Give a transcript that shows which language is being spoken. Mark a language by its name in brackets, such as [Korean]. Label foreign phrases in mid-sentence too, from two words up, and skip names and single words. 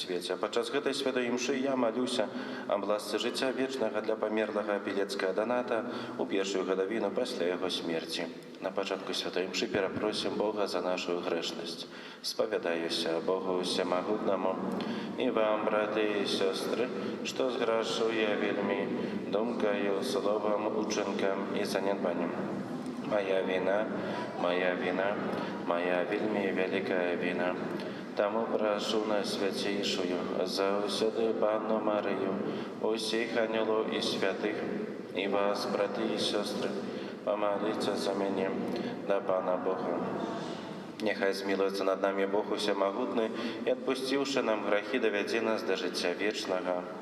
[Belarusian] А падчас гэтай святой імшы я малюся аб ласцы жыцця вечнага для памерлага Білецкага Даната у першую гадавіну пасля яго смерці. На пачатку святой імшы перапросім Бога за нашу грэшнасць. Спавядаюся Богу Всемагутнаму і вам, браты і сёстры, што зграшуе вельмі думкаю, словам, учынкам і занядбаннем. Моя вина, моя вина, моя вельмі вялікая вина. Таму прашу Найсвяцейшую, заўсёды Панну Марыю, усіх анёлаў і святых, і вас, браты і сёстры, помоліться за мяне да Пана Бога. Нехай змілуецца над намі Бог Усемагутны і, адпусціўшы нам грахі, давядзе нас да жыцця вечнага.